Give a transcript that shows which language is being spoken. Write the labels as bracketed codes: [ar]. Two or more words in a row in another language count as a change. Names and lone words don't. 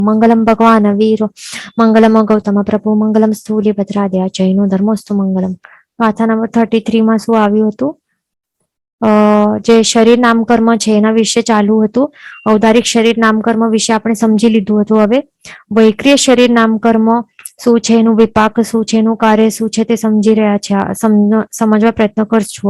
[sa] मंगलम भगवान वीरो मंगलम गौतम प्रभु मंगलम स्थूलिभद्राद्या जैनो धर्मोस्तु मंगलम। [gu] ગાથા નંબર 33 માં શું આવ્યું હતું? જે શરીર નામકર્મ છે એના વિશે ચાલુ હતું. ઔદારિક શરીર નામકર્મ વિશે આપણે સમજી લીધું હતું. હવે વૈક્રિય શરીર નામકર્મ શું છે, એનું વિપાક શું છે, એનું કાર્ય શું છે તે સમજી રહ્યા છે, સમજવા પ્રયત્ન કરશું.